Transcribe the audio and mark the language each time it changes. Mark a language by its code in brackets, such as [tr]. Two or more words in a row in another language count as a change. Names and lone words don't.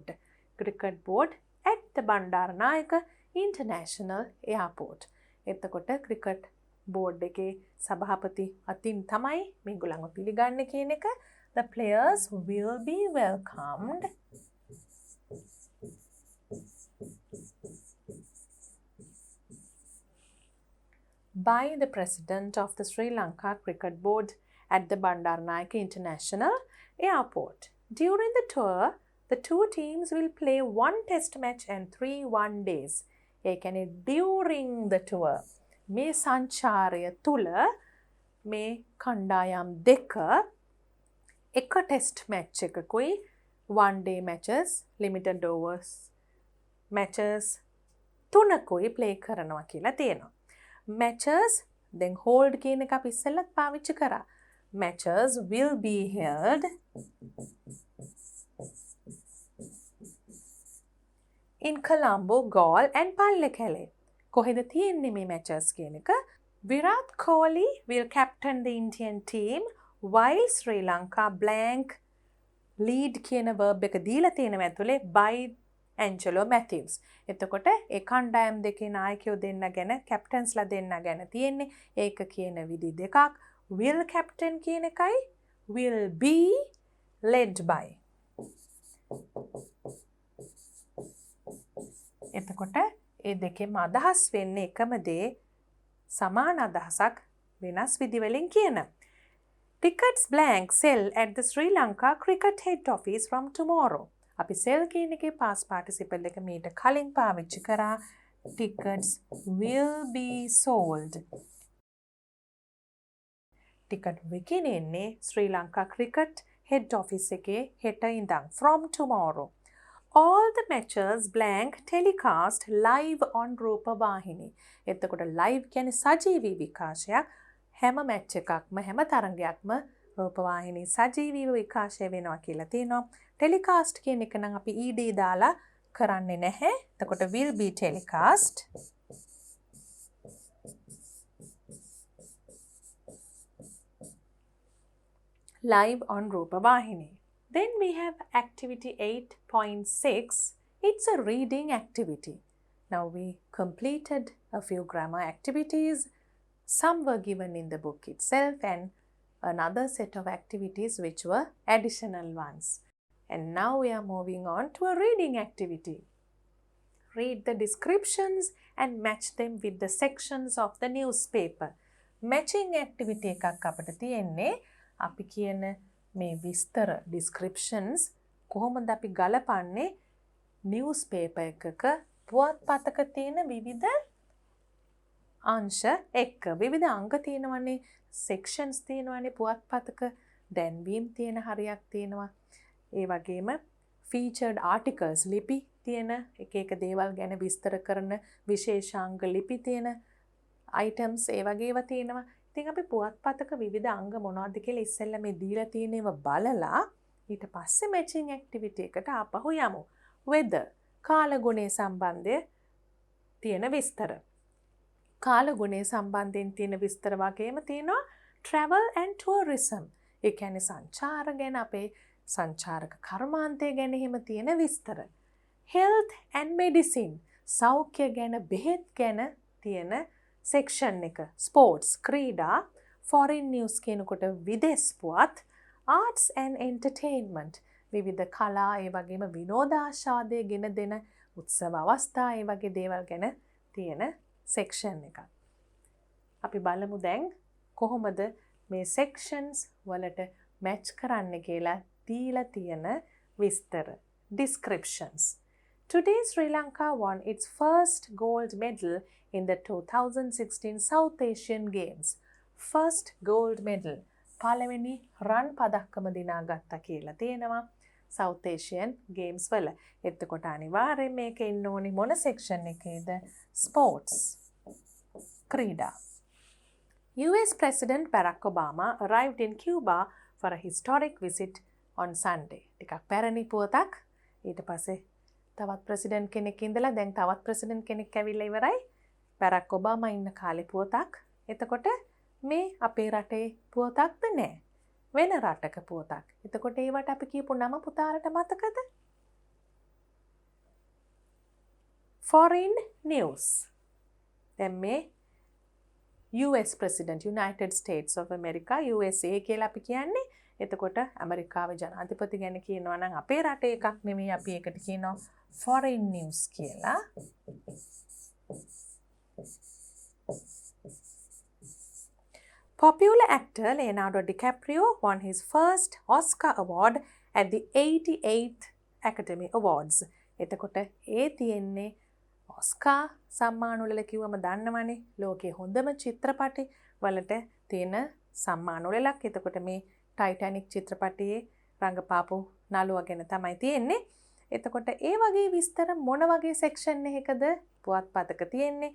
[en] Cricket Board at the Bandaranaike International Airport. [si] එතකොට [en] cricket board [si] එකේ සභාපති අතින් තමයි මේගොල්ලන්ව පිළිගන්නේ කියන එක. [en] The players will be welcomed by the president of the Sri Lanka Cricket Board at the Bandaranaike International Airport. During the tour, the two teams will play 1 test match and 3 one-days. [si] ඒ කියන්නේ [en] during the tour. [si] මේ සංචාරය තුල මේ කණ්ඩායම් දෙක එක [en] test match [si] එකකුයි [en] 1-day matches, limited overs matches [si] 3කුයි ප්ලේ කරනවා කියලා තියෙනවා. [en] Matches then hold [si] කියන එක අපි ඉස්සෙල්ලත් පාවිච්චි කරා. [en] Matches will be held in Colombo, Galle and Pallekele. [si] කොහෙද තියෙන්නේ මේ matches කියන එක? [en] Virat Kohli will captain the Indian team while Sri Lanka blank lead [si] කියන verb එක දීලා තියෙනවා ඇතුලේ [en] by Angelo Matthews. [si] එතකොට ඒ කණ්ඩායම් දෙකේ නායකයෝ දෙන්න ගැන captainsලා දෙන්න ගැන තියෙන්නේ. ඒක කියන විදි දෙකක්. [en] Will captain [si] කියන එකයි [en] will be led by. [si] එතකොට ඒ දෙකේම අදහස් වෙන්නේ එකම දේ. සමාන අදහසක් වෙනස් විදිවලින් කියන. [en] Tickets blank sell at the Sri Lanka cricket head office from tomorrow. [si] අපි sell කියන එකේ [en] past participle [si] එක මීට කලින් පාවිච්චි කරා. [en] Tickets will be sold. [si] ටිකට් විකිණෙන්නේ ශ්‍රී ලංකා [en] cricket head office [si] එකේ හෙට ඉඳන් [en] from tomorrow. All the matches blank telecast live on රූපවාහිනී. [si] එතකොට live කියන්නේ සජීවී විකාශයක්. හැම මැච් එකක්ම හැම තරඟයක්ම රූපවාහිනී සජීවීව විකාශය වෙනවා කියලා තියෙනවා. ටෙලිකාස්ට් කියන එක නම් අපි ed දාලා කරන්නේ නැහැ. [en] එතකොට will be telecast. Live on රූපවාහිනී. Then we have activity 8.6. It's a reading activity. Now we completed a few grammar activities. Some were given in the book itself and another set of activities which were additional ones. And now we are moving on to a reading activity. Read the descriptions and match them with the sections of the newspaper. Matching activity [si] එකක් අපිට තියෙන්නේ. අපි කියන මේ විස්තර descriptions කොහොමද අපි ගලපන්නේ newspaper එකක පුවත්පතක තියෙන විවිධ අංශ එක්ක. විවිධ අංග තියෙනවනේ, sections තියෙනවනේ පුවත්පතක, දැන්වීම් තියෙන හරියක් තියෙනවා. ඒ වගේම [en] featured articles [si] ලිපි තියෙන එක එක දේවල් ගැන විස්තර කරන විශේෂාංග ලිපි තියෙන items ඒ වගේ ඒවා තියෙනවා. ඉතින් අපි පුවත්පතක විවිධ අංග මොනවද කියලා ඉස්සෙල්ලා මේ දීලා තියෙන ඒවා බලලා ඊට පස්සේ [en] matching activity [si] එකට ආපහු යමු. weather කාලගුණය සම්බන්ධය තියෙන විස්තර. කාලගුණය සම්බන්ධයෙන් තියෙන විස්තර වගේම තියෙනවා [en] travel and tourism. [si] ඒ කියන්නේ සංචාර ගැන, අපේ සංචාරක කර්මාන්තය ගැන එහෙම තියෙන විස්තර. [en] health and medicine [si] සෞඛ්‍ය ගැන, බෙහෙත් ගැන තියෙන section එක. sports ක්‍රීඩා, [en] foreign news [si] කියනකොට විදේශ පුවත්, [en] arts and entertainment [si] විවිධ කලා ඒ වගේම විනෝදාස්වාදය ගෙන දෙන උත්සව අවස්ථා ඒ වගේ දේවල් ගැන තියෙන section එකක්. අපි බලමු දැන් කොහොමද මේ sections වලට match කරන්න කියලා දීලා තියෙන විස්තර. [en] descriptions. Today Sri Lanka won its first gold medal in the 2016 South Asian Games. First gold medal. [si] පළවෙනි රන් පදක්කම දිනාගත්තා කියලා තියෙනවා South Asian Games වල. එතකොට අනිවාර්යෙන් මේක ඉන්න ඕනි මොන section එකේද? [en] sports. ක්‍රීඩා. US President Barack Obama arrived in Cuba for a historic visit on Sunday. [si] ටිකක් පැරණි පුවතක්. ඊට පස්සේ තවත් ප්‍රෙසිඩන්ට් කෙනෙක් ඉඳලා දැන් තවත් ප්‍රෙසිඩන්ට් කෙනෙක් ඇවිල්ලා ඉවරයි. බැරක් ඔබාමා ඉන්න කාලේ පුවතක්. එතකොට මේ අපේ රටේ පුවතක්ද නෑ. වෙන රටක පුවතක්. එතකොට ඒවට අපි කියපු නම පුතාලට මතකද? [en] foreign news. [si] දැන් මේ US President, United States of America, USA කියලා අපි කියන්නේ. එතකොට ඇමරිකාවේ ජනාධිපති ගැන කියනවා නම් අපේ රටේ එකක් නෙමෙයි, අපි ඒකට කියනවා [en] foreign news [si] කියලා. [en] Popular actor Leonardo DiCaprio won his first Oscar award at the 88th Academy Awards. [si] එතකොට ඒ තියෙන්නේ ඔස්කා සම්මාන වල කිව්වම දන්නවනේ, ලෝකයේ හොඳම චිත්‍රපටි වලට තියෙන සම්මාන වලක්. එතකොට මේ ටයිටැනික් චිත්‍රපටියේ රංගපාපු නළුවා ගැන තමයි තියෙන්නේ. එතකොට ඒ වගේ විස්තර මොන වගේ සෙක්ෂන් එකකද පුවත්පතක තියෙන්නේ?